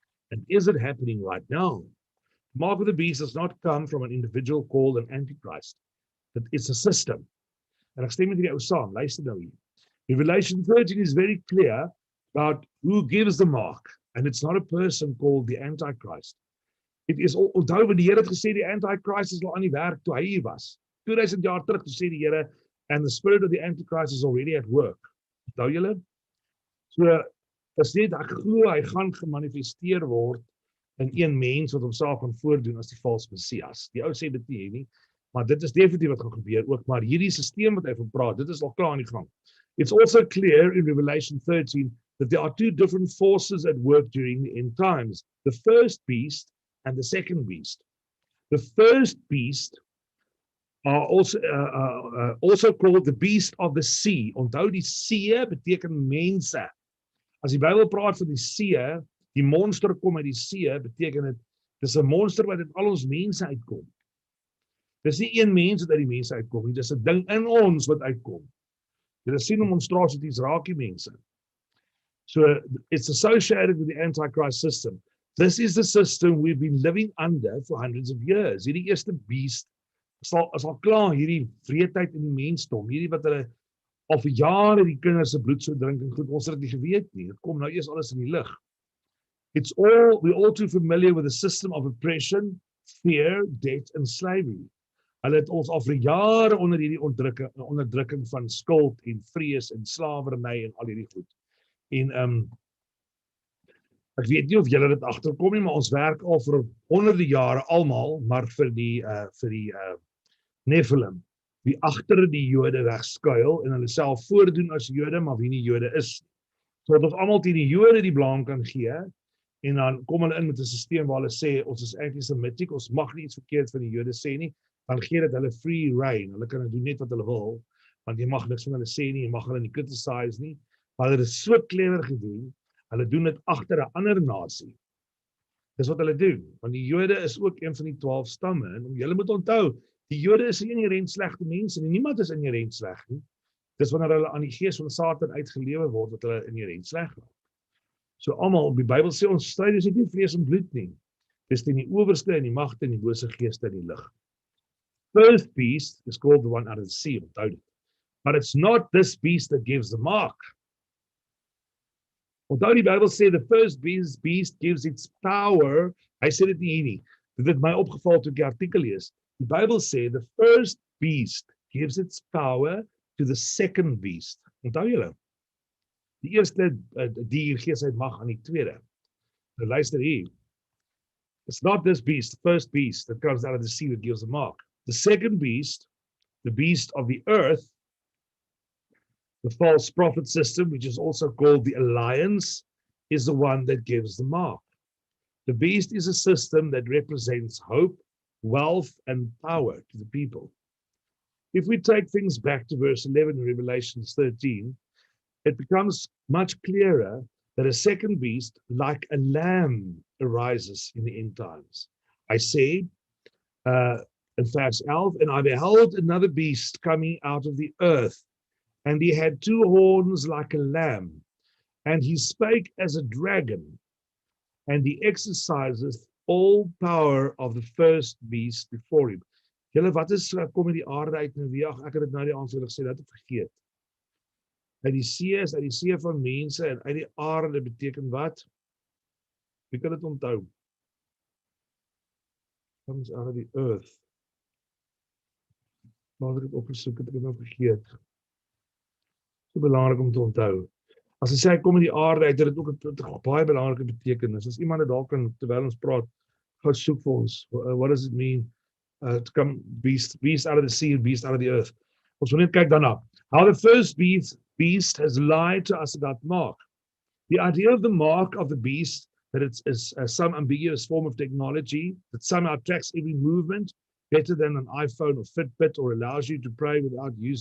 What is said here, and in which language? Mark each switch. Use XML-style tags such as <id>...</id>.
<en>And is it happening right now? The mark of the beast does not come from an individual called an Antichrist. It's a system.</en> <af>En ek stem met die ou saam, luister nou hier.</af> <en>Revelation 13 is very clear about who gives the mark. And it's not a person called the Antichrist.</en> <af>It is, onthou wat die Here het gesê, die Antichrist is al aan die werk toe hy hier was. 2000 jaar terug, toe sê die Here,</af> <en>and the spirit of the Antichrist is already at work.</en> <af>Onthou julle? So, as net, ek glo, hy gaan gemanifesteer word in een mens wat homself gaan voordoen as die valse Messias. Die ou sê dit nie, maar dit is definitief wat gaan gebeur ook, maar hierdie systeem wat hy van praat, dit is al klaar aan die gang.</af> <en>It's also clear in Revelation 13 that there are two different forces at work during the end times, the first beast and the second beast. The first beast are also called the beast of the sea.</en> <af>Onthou die see beteken mense. As die Bybel praat van die see, die monster kom uit die see, beteken dit, dis 'n monster wat uit al ons mense uitkom. Dis nie een mens wat uit die mense uitkom nie, dis 'n ding in ons wat uitkom. Jy sien om ons straatsies raak die mense.</af> <en>So it's associated with the Antichrist system. This is the system we've been living under for hundreds of years.</en> <af>Hierdie eerste beast is al klaar hierdie vreedheid in die mensdom, hierdie wat hulle al vir jare die kinders se bloed so drink en goed, ons het dit nie geweet nie. Dit kom nou eers alles in die lig.</af> <en>We're all too familiar with the system of oppression, fear, debt and slavery.</en> <af>Hulle het ons al vir jare onder hierdie onderdrukking van skuld en vrees en slawerny en al hierdie goed. En ek weet nie of julle dit agterkom nie, maar ons werk al vir honderde jare almal, maar vir die Nephilim, wie agter die Jode wegskuil en hulle self voordoen as Jode, maar wie nie Jode is. Sodat ons almal teen die Jode die blaam kan gee, en dan kom hulle in met 'n stelsel waar hulle sê, ons is anti-Semitic, ons mag nie iets verkeerd van die Jode sê nie, dan gee dit hulle free rein, hulle kan doen net wat hulle wil, want jy mag niks van hulle sê nie, jy mag hulle nie criticize nie, maar hulle het so clever gedoen, hulle doen dit agter 'n ander nasie. Dis wat hulle doen, want die Jode is ook een van die 12 stamme, en julle moet onthou, die Jode is nie inherent slegte mense nie, niemand is inherent sleg nie. Dis wanneer hulle aan die gees van Satan uitgelewe word, wat hulle inherent sleg raak. So almal, die Bybel sê, ons stryd is nie vlees en bloed nie. Dis teen die owerste en die magte en die bose geeste in die lig.</af> <en>First beast is called the one out of the sea,</en> <af>onthou dit.</af> <en>But it's not this beast that gives the mark.</en> <af>Onthou die Bybel sê,</af> <en>the first beast gives its power,</en> <af>hy sê dit nie hier nie, dit het my opgeval toe ek die artikel lees, die Bybel sê, the first</af> <en>beast gives its power to the second beast.</en> <af>Onthou julle? Die eerste dier gee sy mag aan die tweede. Nou luister hier.</af> <en>It's not this beast, the first beast that comes out of the sea that gives the mark. The second beast, the beast of the earth, the false prophet system, which is also called the alliance, is the one that gives the mark. The beast is a system that represents hope, wealth, and power to the people. If we take things back to verse 11 in Revelation 13, it becomes much clearer that a second beast, like a lamb, arises in the end times. I said in verse 11, and I beheld another beast coming out of the earth, and he had two horns like a lamb, and he spake as a dragon, and he exerciseth all power of the first beast before him.</en> <af>Julle, wat is kom in die aarde uit en wie? Ek het dit nou die aansluiting gesê, dat het vergeet. Uit die see is uit die see van mense en uit die aarde beteken wat? Wie kan dit onthou?</af> <en>Comes out of the earth.</en> <af>Maar ek het opgesoek, het ek het nou vergeet. So belangrik om te onthou. As hy sê hy kom in die aarde uit, het dit ook 'n baie belangrike betekenis. As iemand dit dalk kan, terwyl ons praat, gaan soek vir ons.</af> <en>What does it mean? To come beast out of the sea and beast out of the earth.</en> <af>Ons wil net kyk daarna.</af> <en>How the first beast has lied to us about mark. The idea of the mark of the beast, that it's some ambiguous form of technology that somehow tracks every movement better than an iPhone or Fitbit, or allows you to pay without</en>